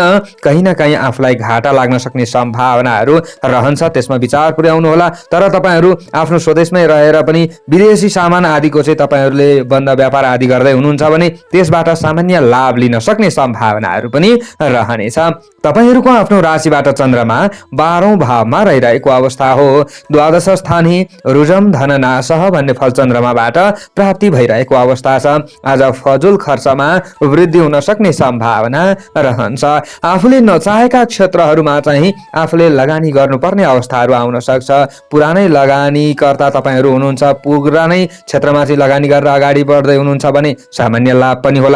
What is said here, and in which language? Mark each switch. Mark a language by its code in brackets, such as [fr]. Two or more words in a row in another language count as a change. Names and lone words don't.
[ne] कहीँ न कहीँ आफूलाई घाटा लाग्न सक्ने सम्भावनाहरू रहन्छ, त्यसमा विचार पुर्याउनु होला। तर तपाईहरु आफ्नो स्वदेशमै रहेर पनि विदेशी सामान आदिको चाहिँ तपाईहरुले बन्द व्यापार आदि गर्दै हुनुहुन्छ भने त्यसबाट सामान्य लाभ लिन सक्ने सम्भावनाहरू पनि रहनेछ। तपाईहरुको आफ्नो राशिबाट चन्द्रमा 12औं भावमा रहिरहेको अवस्था हो। [sa] द्वादश स्थानी रुजम धननाशः [ne] भन्ने फल चन्द्रमाबाट प्राप्ति भइरहेको अवस्था छ। आज फजुल खर्चमा वृद्धि हुन सक्ने सम्भावना रहन्छ। आफूले नचाहेका क्षेत्रहरूमा चाहिँ आफूले लगानी गर्नुपर्ने अवस्थाहरू आउन सक्छ। पुरानै लगानीकर्ता तपाईहरु हुनुहुन्छ, पुरानै क्षेत्रमा चाहिँ लगानी गरेर अगाडि बढ्दै हुनुहुन्छ भने सामान्य लाभ पनि होला।